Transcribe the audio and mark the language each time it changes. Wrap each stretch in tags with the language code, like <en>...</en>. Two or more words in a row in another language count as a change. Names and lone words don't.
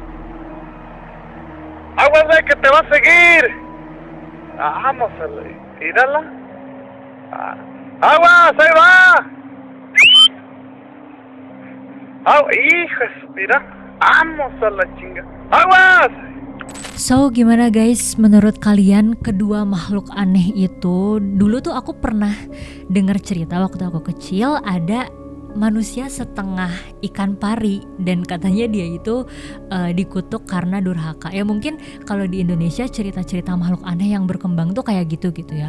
<es>Aguas, güey, que te va a seguir. Vamos a ver. Mírala. Aguas, ahí va. Hijo, mira. Vamos a la chinga. Aguas.</es> <id>So gimana guys, menurut kalian kedua makhluk aneh itu? Dulu tuh aku pernah dengar cerita waktu aku kecil, ada manusia setengah ikan pari dan katanya dia itu dikutuk karena durhaka. Ya mungkin kalau di Indonesia cerita-cerita makhluk aneh yang berkembang tuh kayak gitu ya.</id>